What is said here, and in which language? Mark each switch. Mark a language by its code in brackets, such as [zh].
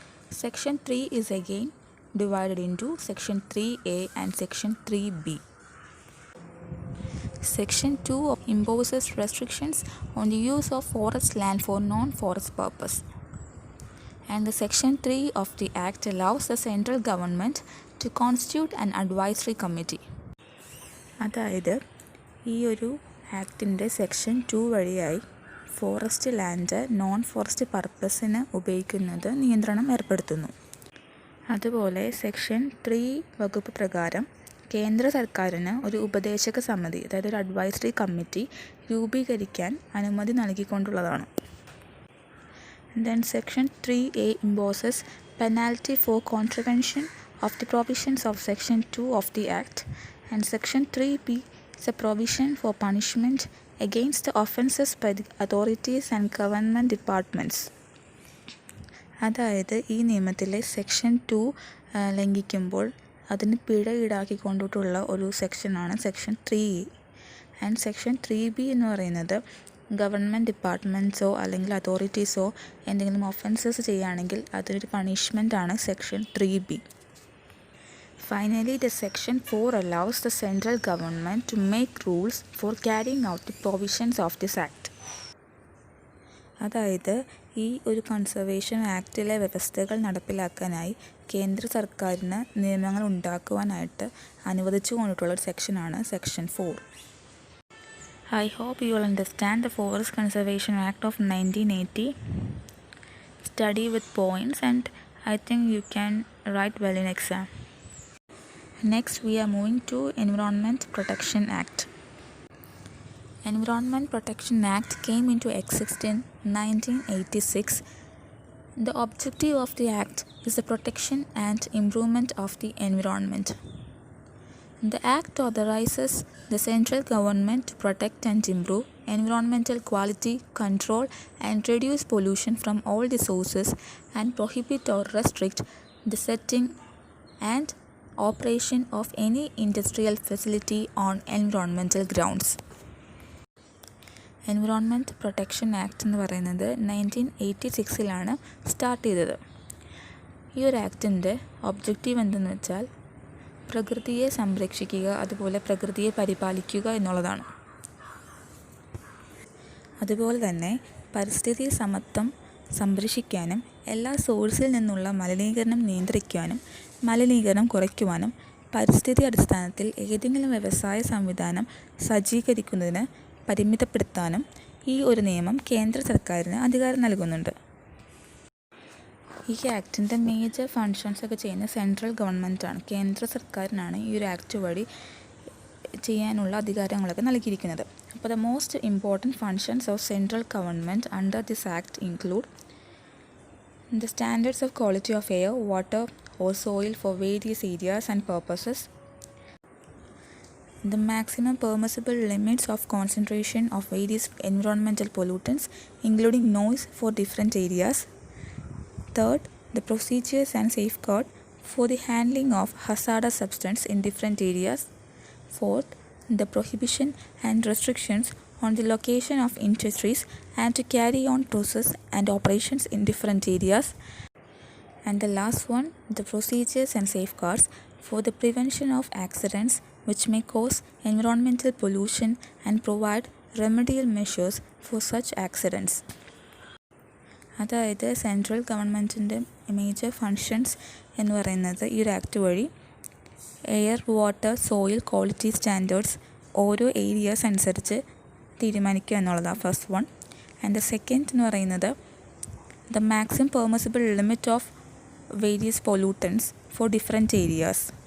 [en] Section 3 is again divided into Section 3A and Section 3B. Section 2 imposes restrictions on the use of forest land for non-forest purpose. And the Section 3 of the Act allows the central government to constitute an advisory committee. [ml] അതായത് ഈ ഒരു ആക്ടിൻ്റെ section 2 വഴിയായി forest land non forest പർപ്പസിന് ഉപയോഗിക്കുന്നത് നിയന്ത്രണം ഏർപ്പെടുത്തുന്നു. അതുപോലെ section 3 വകുപ്പ് പ്രകാരം കേന്ദ്ര സർക്കാരിന് ഒരു ഉപദേശക സമിതി, അതായത് ഒരു അഡ്വൈസറി കമ്മിറ്റി രൂപീകരിക്കാൻ അനുമതി നൽകിക്കൊണ്ടുള്ളതാണ്. [en] Then Section 3A imposes penalty for contravention of the provisions of Section 2 of the Act, and Section 3B is a provision for punishment against the offences by the authorities and government departments. [ml] അതായത് ഈ നിയമത്തിലെ section 2 ലംഘിക്കുമ്പോൾ അതിന് പിഴ ഈടാക്കിക്കൊണ്ടിട്ടുള്ള ഒരു സെക്ഷനാണ് section 3A. And section 3B എന്ന് പറയുന്നത് government ഡിപ്പാർട്ട്മെൻറ്റ്സോ അല്ലെങ്കിൽ അതോറിറ്റീസോ എന്തെങ്കിലും ഒഫൻസസ് ചെയ്യുകയാണെങ്കിൽ അതൊരു പണിഷ്മെൻ്റാണ് section 3B. [en] Finally, the Section 4 allows the central government to make rules for carrying out the provisions of this Act. [ml] അതായത് ഈ ഒരു കൺസർവേഷൻ ആക്ടിലെ വ്യവസ്ഥകൾ നടപ്പിലാക്കാനായി കേന്ദ്ര സർക്കാരിന് നിയമങ്ങൾ ഉണ്ടാക്കുവാനായിട്ട് അനുവദിച്ചു കൊണ്ടിട്ടുള്ള ഒരു സെക്ഷനാണ് section 4. [en] I hope you will understand the Forest Conservation Act of 1980. Study with points and I think you can write well in exam. Next we are moving to Environment Protection Act. Environment Protection Act came into existence in 1986. The objective of the act is the protection and improvement of the environment. The act authorizes the central government to protect and improve environmental quality, control and reduce pollution from all the sources and prohibit or restrict the setting and operation of any industrial facility on environmental grounds. [ml] Environment Protection Act എന്ന് പറയുന്നത് 1986 start ചെയ്തത്. ഈ ഒരു ആക്ടിൻ്റെ objective എന്തെന്ന് വെച്ചാൽ പ്രകൃതിയെ സംരക്ഷിക്കുക, അതുപോലെ പ്രകൃതിയെ പരിപാലിക്കുക എന്നുള്ളതാണ്. അതുപോലെ തന്നെ പരിസ്ഥിതി സമത്വം സംരക്ഷിക്കാനും എല്ലാ സോഴ്സിൽ നിന്നുള്ള മലിനീകരണം നിയന്ത്രിക്കാനും മലിനീകരണം കുറയ്ക്കുവാനും പരിസ്ഥിതി അടിസ്ഥാനത്തിൽ ഏതെങ്കിലും വ്യവസായ സംവിധാനം സജ്ജീകരിക്കുന്നതിന് പരിമിതപ്പെടുത്താനും ഈ ഒരു നിയമം കേന്ദ്ര സർക്കാരിന് അധികാരം നൽകുന്നുണ്ട്. ഈ ആക്ടിൻ്റെ മേജർ ഫങ്ഷൻസ് ഒക്കെ ചെയ്യുന്ന സെൻട്രൽ ഗവൺമെൻറ്റാണ്, കേന്ദ്ര സർക്കാരിനാണ് ഈ ഒരു ആക്ട് വഴി ചെയ്യാനുള്ള അധികാരങ്ങളൊക്കെ നൽകിയിരിക്കുന്നത്. [en] അപ്പോൾ the most important functions of central government under this act include the standards of quality of air, water or soil for various areas and purposes, the maximum permissible limits of concentration of various environmental pollutants including noise for different areas. Third, the procedures and safeguard for the handling of hazardous substance in different areas. Fourth, the prohibition and restrictions on the location of industries and to carry on process and operations in different areas. And the last one, the procedures and safeguards for the prevention of accidents which may cause environmental pollution and provide remedial measures for such accidents. [ml] അതായത് central ഗവൺമെൻറ്റിൻ്റെ major functions എന്ന് പറയുന്നത് ഈ ഒരു act വഴി air, water, soil quality standards ഓരോ areas അനുസരിച്ച് തീരുമാനിക്കുക എന്നുള്ളതാണ് first one. [en] and the second [ml] എന്ന് പറയുന്നത് [en] The maximum permissible limit of various pollutants for different areas.